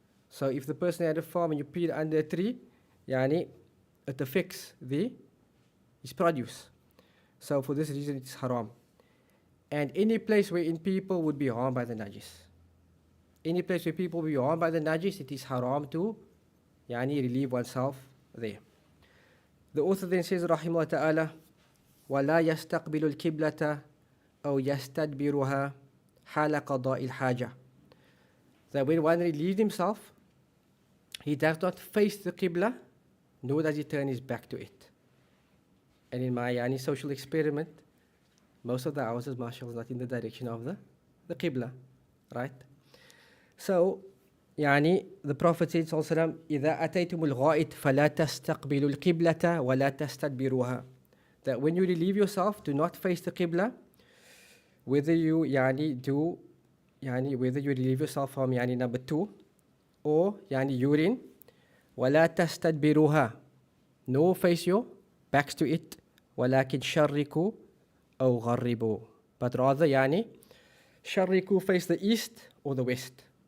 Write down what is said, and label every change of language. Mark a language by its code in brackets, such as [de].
[en] So if the person had a farm and you pee under a tree, yani it affects his produce. So for this reason it's haram. And any place wherein people would be harmed by the najis. Any place where people will be harmed by the najis, it is haram to yani relieve oneself there. The author then says, [ar] rahimahullah ta'ala, وَلَا يَسْتَقْبِلُ الْكِبْلَةَ أَوْ يَسْتَدْبِرُهَا حَالَ قَضَاءِ الْحَاجَةِ. [en] that when one relieves himself, he does not face the Qibla, nor does he turn his back to it. And in my social experiment, most of the houses, mashallah, is not in the direction of the Qibla, right? So, the Prophet said, [ar] sallallahu إِذَا أَتَيْتُمُ الْغَائِطِ فَلَا تَسْتَقْبِلُوا الْقِبْلَةَ وَلَا تَسْتَدْبِرُوهَا. [en] That when you relieve yourself, do not face the Qibla, whether you whether you relieve yourself from number 2 or urine, [ar] وَلَا تَسْتَدْبِرُوهَا, [en] no face your backs to it, [ar] وَلَكِنْ شَرِّكُوا أَوْ غَرِّبُوا, [en] but rather [ar] شَرِّكُوا, [en] face the east or the west.